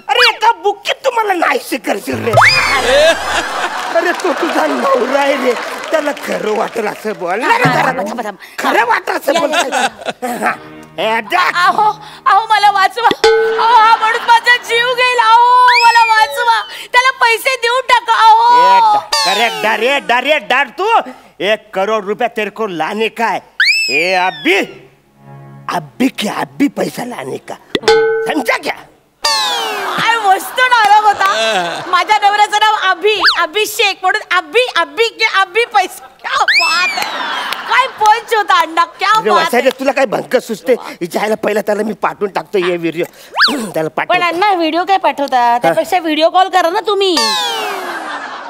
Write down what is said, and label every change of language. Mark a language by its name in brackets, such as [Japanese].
[Marathi] अरे एका बुक्कीत तुम्हाला नाही करशील रे. अरे तो तुझा नवरा आहे रे त्याला खरं वाटेल असं बोल. खरं वाटत असं बोल. अहो अहो मला वाचवा. अहो हा माणूस माझा जीव घेईल. अहो मला वाचवा. त्याला पैसे देऊन टाका. अहो [Hindi] करेक्ट डारे डारे डार तू 1 करोड़ रुपया तेरे को लाने का है. ए अभी अभी क्या अभी पैसा लाने का समझा क्या. [Marathi] काय मस्त डायलॉग होता. माझ्या नवऱ्याचं नाव अभिषेक म्हणून अभि पैसा. [Hindi] क्या बात है. [Marathi] काय पंच होता अण्णा. [Hindi] क्या बात है. [Marathi] तुला काय भंक सुचते विचारायला पहिला त्याला मी पाठवून टाकतो ये व्हिडिओ त्याला पण पाठव. अण्णा व्हिडिओ काय पाठवता त्यापेक्षा व्हिडिओ कॉल करा ना तुम्ही.